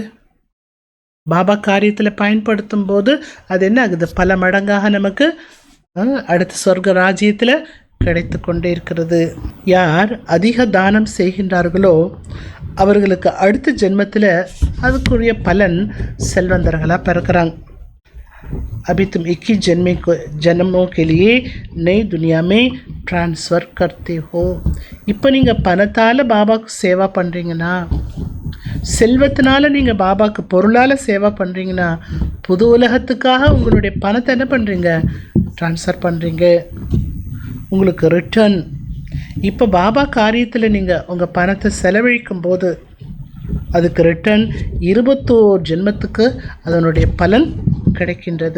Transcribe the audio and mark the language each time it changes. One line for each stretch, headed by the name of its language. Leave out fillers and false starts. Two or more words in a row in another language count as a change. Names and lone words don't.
Tamil: பாபா காரியத்தில் பயன்படுத்தும் போது அது என்ன ஆகுது? பல மடங்காக நமக்கு அடுத்த சொர்க்க ராஜ்யத்தில் கிடைத்து கொண்டே இருக்கிறது. யார் அதிக தானம் செய்கின்றார்களோ அவர்களுக்கு அடுத்த ஜென்மத்தில் அதுக்குரிய பலன் செல்வந்தர்களாக பிறக்கிறாங்க.
Hindi: अभी तुम 21 जन्मों के लिए नई दुनिया में ट्रांसफ़र करते हो.
Tamil: இப்போ நீங்கள் பணத்தால் பாபாவுக்கு சேவா பண்ணுறீங்கன்னா, செல்வத்தினால நீங்கள் பாபாவுக்கு பொருளால் சேவா பண்ணுறீங்கன்னா, புது உலகத்துக்காக உங்களுடைய பணத்தை என்ன பண்ணுறீங்க? ட்ரான்ஸ்ஃபர் பண்ணுறீங்க. உங்களுக்கு ரிட்டர்ன் இப்போ பாபா காரியத்தில் நீங்கள் உங்கள் பணத்தை செலவழிக்கும் போது அதுக்கு ரிட்டர்ன் 21 ஜென்மத்துக்கு அதனுடைய பலன் கிடைக்கின்றது.